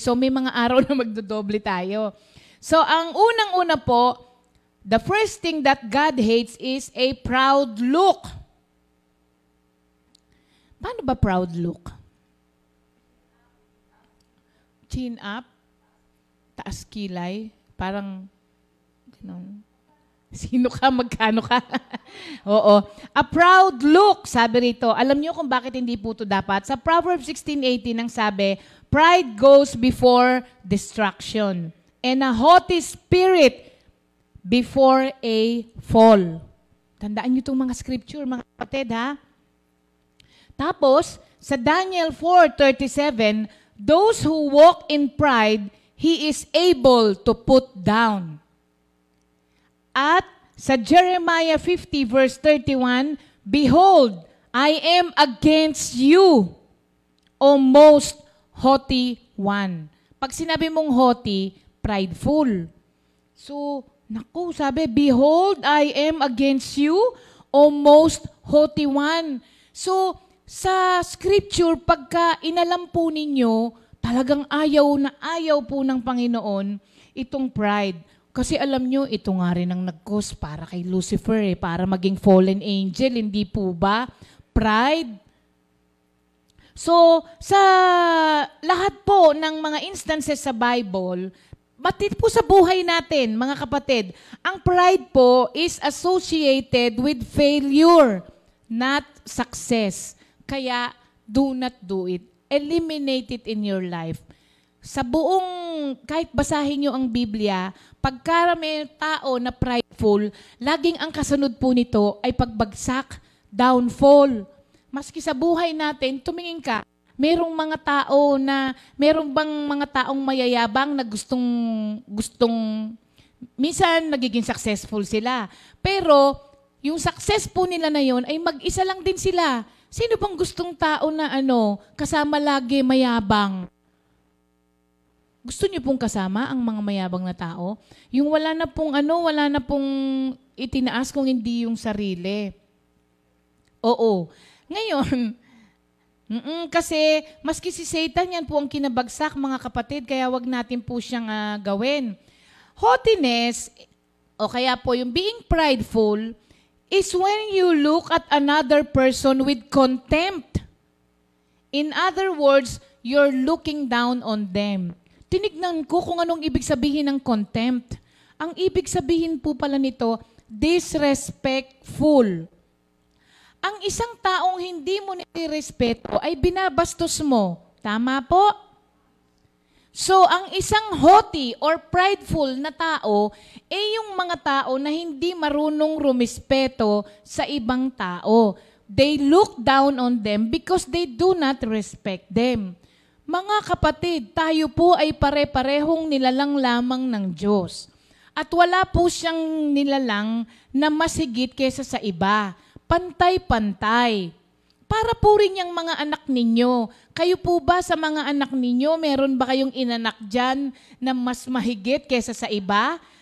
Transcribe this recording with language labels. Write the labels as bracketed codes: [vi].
[tl] So, may mga araw na magdodoble tayo. [en] So, ang unang-una po, the first thing that God hates is a proud look. [tl] Paano ba proud look? Chin up, taas kilay, parang, sino ka, magkano ka? Oo. [en] A proud look, sabi rito. Alam niyo kung bakit hindi po ito dapat? Sa Proverbs 16:18 ang sabi, pride goes before destruction, and a haughty spirit before a fall. [tl] Tandaan niyo itong mga scripture, mga kapatid, ha? [en] Tapos, sa Daniel 4:37, those who walk in pride, he is able to put down. At sa Jeremiah 50 verse 31, behold, I am against you, O most haughty one. Pag sinabi mong haughty, prideful. So, sabi, behold, I am against you, O most haughty one. [tl] So, sa scripture, pagka inalam po ninyo, talagang ayaw po ng Panginoon itong pride. Kasi alam nyo, ito nga rin ang nag-cause para kay Lucifer, para maging fallen angel, hindi po ba? Pride. So, sa lahat po ng mga instances sa Bible, batit po sa buhay natin, mga kapatid, ang pride po is associated with failure, not success. [en] Kaya, do not do it. Eliminate it in your life. [tl] Sa buong, kahit basahin nyo ang Biblia, pagka may tao na prideful, laging ang kasunod po nito ay pagbagsak, downfall. Maski sa buhay natin, tumingin ka, merong mga tao na, merong bang mga taong mayayabang na gustong, minsan nagiging successful sila. Pero, yung success po nila na yon ay mag-isa lang din sila. Sino bang gustong tao na kasama lagi mayabang? Gusto niyo pong kasama ang mga mayabang na tao? Yung wala na pong itinaas kung hindi yung sarili. Oo. Ngayon, kasi maski si Satan yan po ang kinabagsak, mga kapatid, kaya wag natin po siyang gawin. [en] Haughtiness, o kaya po yung being prideful, is when you look at another person with contempt. In other words, you're looking down on them. [tl] Tinignan ko kung anong ibig sabihin ng contempt. Ang ibig sabihin po pala nito, disrespectful. Ang isang taong hindi mo nirespeto ay binabastos mo. Tama po? So, ang isang haughty or prideful na tao ay yung mga tao na hindi marunong rumispeto sa ibang tao. [en] They look down on them because they do not respect them. [tl] Mga kapatid, tayo po ay pare-parehong nilalang lamang ng Diyos. At wala po siyang nilalang na mas higit kesa sa iba. Pantay-pantay. Para po rin yung mga anak ninyo. Kayo po ba sa mga anak ninyo, meron ba kayong inanak dyan na mas mahigit kesa sa iba?